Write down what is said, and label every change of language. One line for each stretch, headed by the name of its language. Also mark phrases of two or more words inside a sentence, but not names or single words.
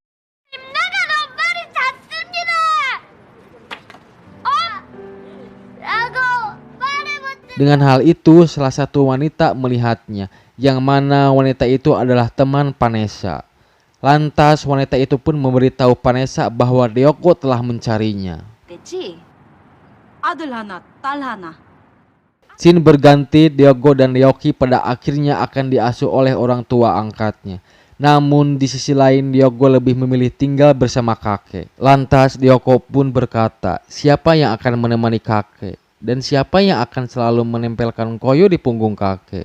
Indonesian: Dengan hal itu salah satu wanita melihatnya, yang mana wanita itu adalah teman Vanessa. Lantas wanita itu pun memberitahu Vanessa bahwa Diogo telah mencarinya.
Korean: 아들 하나, 딸 하나.
Indonesian: Scene berganti, Diogo dan Ryoki pada akhirnya akan diasuh oleh orang tua angkatnya. Namun di sisi lain Diogo lebih memilih tinggal bersama kakek. Lantas Diogo pun berkata, siapa yang akan menemani kakek? Dan siapa yang akan selalu menempelkan koyo di punggung kakek?